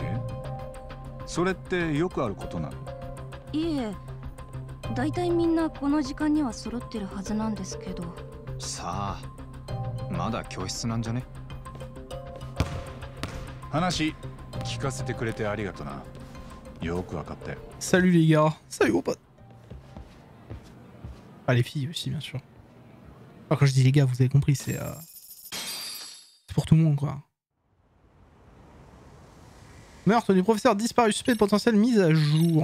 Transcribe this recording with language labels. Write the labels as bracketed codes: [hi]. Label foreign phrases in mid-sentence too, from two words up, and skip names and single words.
[ja] それってよくあることなの？いえ、だいたいみんなこの時間には揃ってるはずなんですけど。さあ、まだ教室なんじゃね？話聞かせてくれてありがとな。よくわかったよ。 [fr] Salut les gars. Salut gros pote. Ah les filles aussi bien sûr. Enfin, quand je dis les gars, vous avez compris, c'est pour tout le monde quoi. Meurtre du professeur disparu, suspect de potentiel mise à jour.